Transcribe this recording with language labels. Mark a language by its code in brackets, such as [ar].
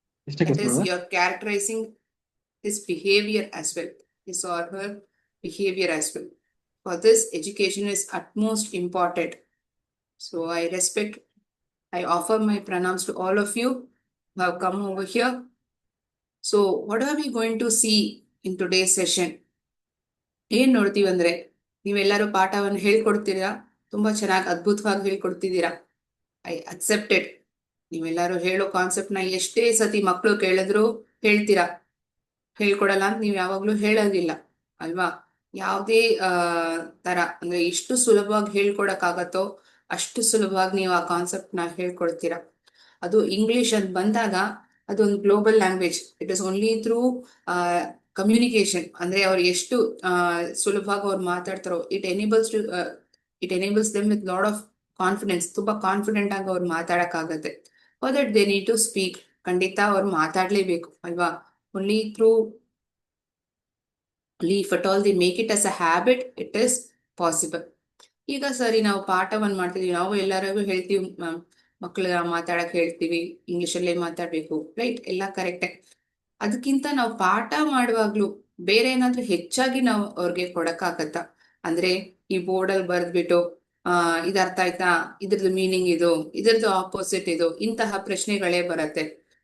[en] That is, you are characterizing his behavior as well, his or her behavior as well. For this, education is utmost important. So I respect, I offer my pranams to all of you who have come over here. So what are we going to see in today's session? [kn] ಏನ್ ನೋಡ್ತೀವಿ ಅಂದ್ರೆ, ನೀವೆಲ್ಲರೂ ಪಾಠವನ್ನು ಹೇಳ್ಕೊಡ್ತೀರಾ, ತುಂಬಾ ಚೆನ್ನಾಗಿ ಅದ್ಭುತವಾಗಿ ಹೇಳ್ಕೊಡ್ತಿದ್ದೀರಾ. [en] I accepted. [kn] ನೀವೆಲ್ಲರೂ ಹೇಳೋ ಕಾನ್ಸೆಪ್ಟ್ ನ ಎಷ್ಟೇ ಸತಿ ಮಕ್ಕಳು ಕೇಳಿದ್ರು ಹೇಳ್ತೀರಾ. ಹೇಳ್ಕೊಡಲ್ಲ ಅಂತ ನೀವ್ ಯಾವಾಗ್ಲೂ ಹೇಳೋದಿಲ್ಲ ಅಲ್ವಾ? ಯಾವುದೇ ತರ ಅಂದ್ರೆ ಎಷ್ಟು ಸುಲಭವಾಗಿ ಹೇಳ್ಕೊಡಕ್ಕಾಗತ್ತೋ ಅಷ್ಟು ಸುಲಭವಾಗಿ ನೀವು ಆ ಕಾನ್ಸೆಪ್ಟ್ ನ ಹೇಳ್ಕೊಡ್ತೀರಾ. ಅದು ಇಂಗ್ಲಿಷ್ ಅಂತ ಬಂದಾಗ ಅದೊಂದು global language. [en] It is only through communication. [kn] ಅಂದ್ರೆ ಅವ್ರು ಎಷ್ಟು ಸುಲಭವಾಗಿ ಅವ್ರು ಮಾತಾಡ್ತಾರೋ, [en] It enables them with lot of confidence. [kn] ತುಂಬಾ ಕಾನ್ಫಿಡೆಂಟ್ ಆಗಿ ಅವ್ರು ಮಾತಾಡಕ್ಕಾಗತ್ತೆ. [en] For that they need to speak. [kn] ಖಂಡಿತ ಅವ್ರು ಮಾತಾಡ್ಲೇಬೇಕು ಅಲ್ವಾ? [en] Only if at all they make it as a habit, it is possible. [kn] ಈಗ ಸರಿ, ನಾವು ಪಾಠವನ್ನು ಮಾಡ್ತೀವಿ, ನಾವು ಎಲ್ಲರಿಗೂ ಹೇಳ್ತೀವಿ, ಮಕ್ಕಳ ಮಾತಾಡಕ್ ಹೇಳ್ತೀವಿ, ಇಂಗ್ಲಿಷ್ ಅಲ್ಲೇ ಮಾತಾಡ್ಬೇಕು, ರೈಟ್? ಎಲ್ಲ ಕರೆಕ್ಟ್. ಅದಕ್ಕಿಂತ ನಾವು ಪಾಠ ಮಾಡುವಾಗ್ಲೂ ಬೇರೆ ಏನಾದ್ರೂ ಹೆಚ್ಚಾಗಿ ನಾವು ಅವ್ರಿಗೆ ಕೊಡಕ್ಕಾಗತ್ತ? ಅಂದ್ರೆ ಈ ಬೋರ್ಡ್ ಅಲ್ಲಿ ಬರ್ದ್ಬಿಟ್ಟು ಇದ್ ಅರ್ಥ ಆಯ್ತಾ, ಇದ್ರದ್ದು ಮೀನಿಂಗ್ ಇದು, ಇದ್ರದ್ದು ಆಪೋಸಿಟ್ ಇದು, ಇಂತಹ ಪ್ರಶ್ನೆಗಳೇ ಬರತ್ತೆ.